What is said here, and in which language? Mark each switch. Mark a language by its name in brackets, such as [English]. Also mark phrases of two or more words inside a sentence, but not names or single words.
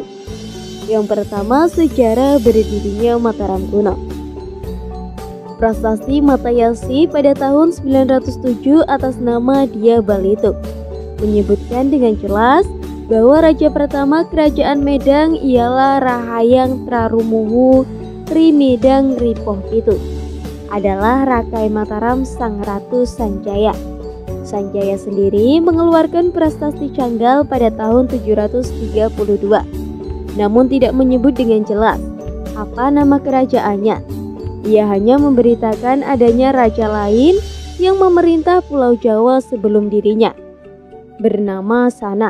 [Indonesian] Yang pertama, sejarah berdirinya Mataram kuno. Prasasti Matayasi pada tahun 907 atas nama Dia Balitung menyebutkan dengan jelas bahwa raja pertama Kerajaan Medang ialah Rahayang Trarumuhu Tri Medang Ripoh Pitu, adalah Rakai Mataram Sang Ratu Sanjaya. Sanjaya sendiri mengeluarkan prasasti Canggal pada tahun 732, namun tidak menyebut dengan jelas apa nama kerajaannya. Ia hanya memberitakan adanya raja lain yang memerintah Pulau Jawa sebelum dirinya, bernama Sana.